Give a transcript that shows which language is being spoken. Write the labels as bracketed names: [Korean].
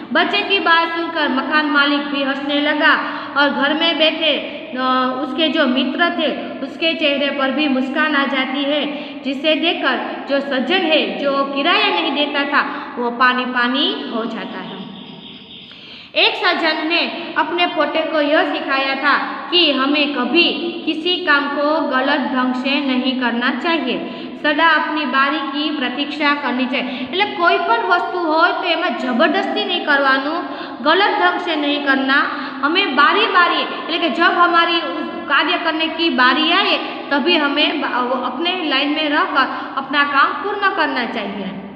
[Hindi] बच्चे की बात सुनकर मकान मालिक भी हंसने लगा और घर में बैठे उसके जो मित्र थे उसके चेहरे पर भी मुस्कान आ जाती है, जिसे देखकर जो सज्जन है जो किराया नहीं देता था वो पानी पानी हो जाता है। एक सज्जन ने अपने पोते को यह सिखाया था कि हमें कभी किसी काम को गलत ढंग से नहीं करना चाहिए, सदा अपनी बारी की प्रतीक्षा करनी चाहिए। [Gujarati] એટલે કોઈ પણ વસ્તુ હોય તો એમાં જબરદસ્તી नहीं કરવાનું, [Hindi] गलत ढंग से नहीं करना। हमें बारी बारी એટલે कि जब हमारी कार्य करने की बारी आए तभी हमें अपने लाइन में रहकर अपना काम पूर्ण करना चाहिए।